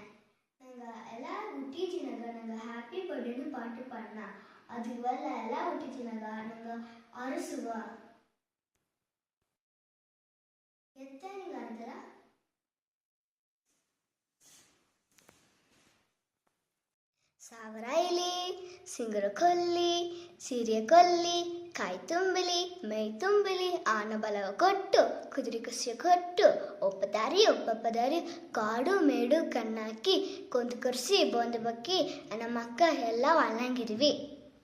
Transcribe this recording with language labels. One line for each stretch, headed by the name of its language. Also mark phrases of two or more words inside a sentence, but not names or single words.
Tamil: நாங்க எல்லாரும் ஊட்டிச்சினாங்க. நாங்க
English: happy birthdayன்னு
Tamil: பாட்டு பாடினா அது வல்ல எல்லாம் ஊட்டிச்சினாங்க. நாங்க அரசுவா எத்தனை நீங்க அந்தரா
Kannada: ಸಾವರಾಯಿಲಿ ಸಿಂಗರ ಕೊಲ್ಲಿ ಸೀರೆ ಕೊಲ್ಲಿ ಕಾಯಿ ತುಂಬಿಲಿ ಮೈ ತುಂಬಿಲಿ ಆನ ಬಲವ ಕೊಟ್ಟು ಕುದುರೆ ಕುಸಿಯ ಕೊಟ್ಟು ಒಪ್ಪದಾರಿ ಕಾಡು ಮೇಡು ಕಣ್ಣಾಕಿ ಕೊಂದು ಕೊರ್ಸಿ ಬೋಂದು ಬಕ್ಕಿ ನಮ್ಮ ಅಕ್ಕ ಎಲ್ಲ ಒಳ್ಳಂಗಿರುವಿ.